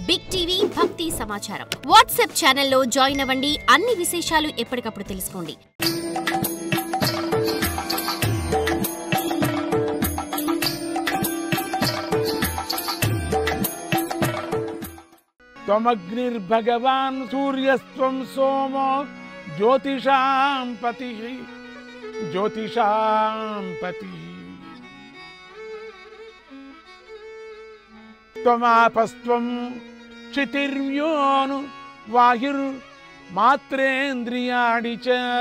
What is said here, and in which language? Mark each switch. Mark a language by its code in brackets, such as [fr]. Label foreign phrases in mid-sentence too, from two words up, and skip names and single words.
[te] బిగ్ టీవీ భక్తి సమాచారం వాట్సాప్ ఛానల్లో జాయిన్ అవ్వండి. అన్ని విశేషాలు ఎప్పటికప్పుడు తెలుసుకోండి. [sa] त्वमग्निर्भगवान् सूर्यस्त्वं सोमो ज्योतिषां पतिः त्वमापस्त्वं क्षितिर्व्योनु वायुर्मात्रेन्द्रियाणि च